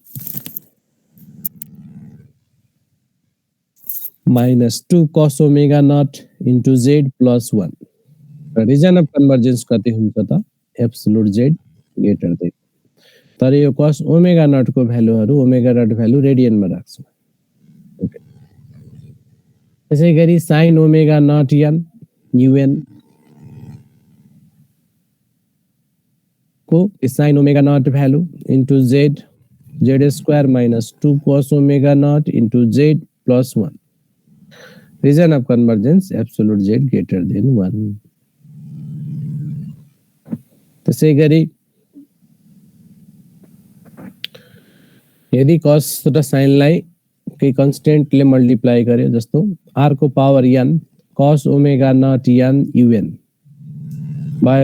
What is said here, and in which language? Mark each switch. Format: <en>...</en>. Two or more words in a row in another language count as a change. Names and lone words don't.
<en>minus 2 cos omega naught into z plus 1 region of convergence</en> <ne>कति हुन्छ त</ne> <en>absolute z greater than</en> <ne>तर यो</ne> <en>cos omega naught</en> <ne>को भ्यालुहरु</ne> <en>omega naught value radian</en> <ne>मा राख्छौं ओके त्यसैगरी</ne> <en>sin omega naught n un को sine omega naught value into z z square minus 2 cos omega naught into z plus 1 region of convergence absolute z greater than 1</en> <ne>त्यसै गरी यदि cos र sin लाई केही कन्स्टेन्टले मल्टिप्लाई गर्यो जस्तो r को पावर n</ne> <en>cos omega naught n un</en> <ne>भयो</ne>